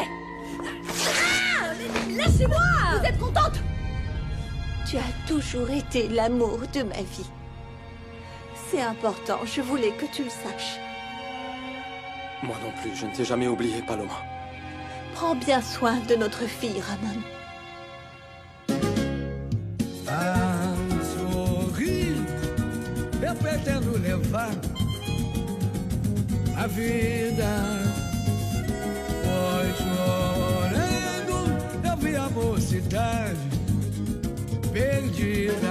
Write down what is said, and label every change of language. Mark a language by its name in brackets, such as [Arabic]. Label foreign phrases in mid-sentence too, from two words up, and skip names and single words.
[French] Ah, lâchez-moi. Vous êtes contente? Tu as toujours été l'amour de ma vie. C'est important, je voulais que tu le saches. Moi non plus, je ne t'ai jamais oublié, Paloma. Prends bien soin de notre fille, Ramon. [Portuguese] Sorrir, eu pretendo levar a vida. Pois chorando, eu vi a mocidade perdida.